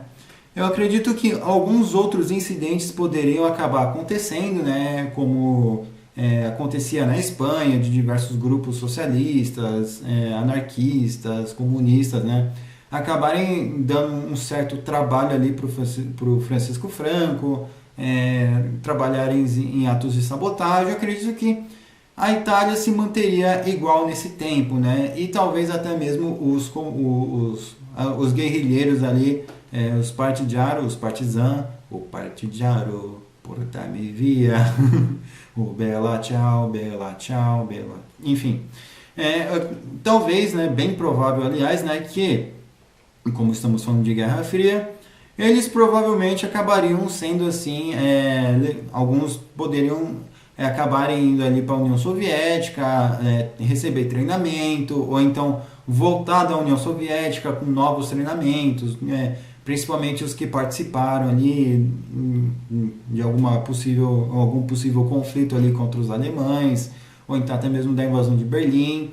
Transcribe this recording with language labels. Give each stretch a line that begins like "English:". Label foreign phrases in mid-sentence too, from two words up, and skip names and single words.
Portuguese: Eu acredito que alguns outros incidentes poderiam acabar acontecendo, né, como acontecia na Espanha, de diversos grupos socialistas, anarquistas, comunistas, né, acabarem dando um certo trabalho ali para o Francisco Franco, trabalharem em atos de sabotagem. Eu acredito que a Itália se manteria igual nesse tempo, né, e talvez até mesmo os guerrilheiros ali, os partigiano, o partigiano,
Italian: porta-me via, o bella ciao, bella...
Portuguese: Enfim, talvez, né, bem provável, aliás, né, que, como estamos falando de Guerra Fria, eles provavelmente acabariam sendo assim, alguns poderiam acabarem indo ali para a União Soviética, receber treinamento, ou então voltar da União Soviética com novos treinamentos, principalmente os que participaram ali de algum possível conflito ali contra os alemães, ou então até mesmo da invasão de Berlim.